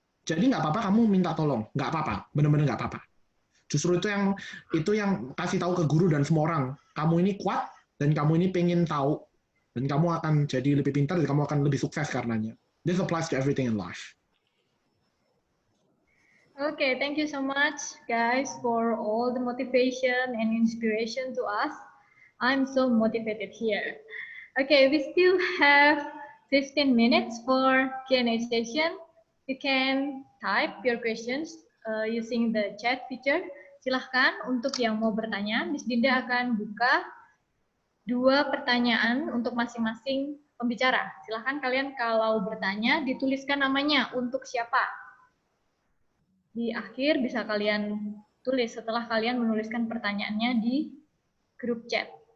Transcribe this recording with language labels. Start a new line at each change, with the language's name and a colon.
Indonesian: Jadi nggak apa-apa kamu minta tolong, nggak apa-apa, benar-benar nggak apa-apa. Justru itu yang kasih tahu ke guru dan semua orang. Kamu ini kuat dan kamu ini pengen tahu dan kamu akan jadi lebih pintar dan kamu akan lebih sukses karenanya.
English: This applies to everything in life. Okay, thank you so much, guys, for all the motivation and inspiration to us. I'm so motivated here. Okay, we still have 15 minutes for Q&A session. You can type your questions using the chat feature.
Indonesian: Silahkan untuk yang mau bertanya, Miss Dinda akan buka 2 pertanyaan untuk masing-masing pembicara. Silahkan kalian kalau bertanya, dituliskan namanya untuk siapa. Di akhir bisa kalian tulis setelah kalian menuliskan pertanyaannya di grup chat.